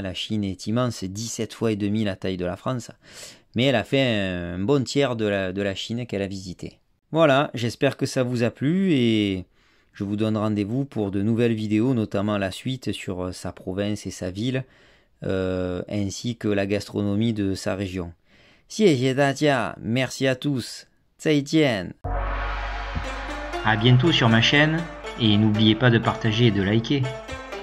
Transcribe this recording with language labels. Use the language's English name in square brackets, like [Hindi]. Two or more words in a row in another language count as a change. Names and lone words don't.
[French] La Chine est immense, c'est 17 fois et demi la taille de la France, mais elle a fait un bon tiers de la Chine qu'elle a visité. Voilà, j'espère que ça vous a plu et je vous donne rendez-vous pour de nouvelles vidéos, notamment la suite sur sa province et sa ville, ainsi que la gastronomie de sa région. [Chinese] 谢谢大家, [French] merci à tous, [Chinese] 再见. [French] À bientôt sur ma chaîne et n'oubliez pas de partager et de liker.